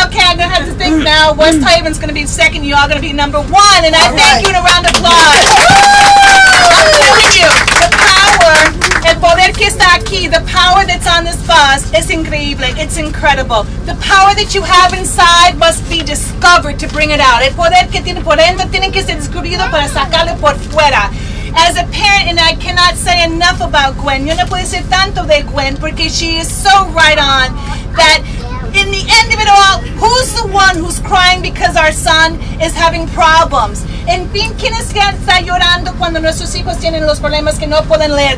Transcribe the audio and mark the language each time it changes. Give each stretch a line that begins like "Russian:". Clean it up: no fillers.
English: Okay, I'm going to have to think now. West Haven's going to be second. You all going to be number 1. And I thank you in a round of applause. I'm telling you, the power,
Spanish: el poder que está aquí,
English: the power that's on this bus is increíble. It's incredible. The power that you have inside must be discovered to bring it out.
Spanish: El poder que tiene por dentro tiene que ser descubrido para sacarlo por fuera.
English: As a parent, and I cannot say enough about Gwen.
Spanish: Yo no puedo decir tanto de Gwen porque
English: she is so right on that in the end of it all, who's the one who's crying because our son is having problems?
Spanish: En fin, ¿quién está llorando cuando nuestros hijos tienen los problemas que no pueden leer?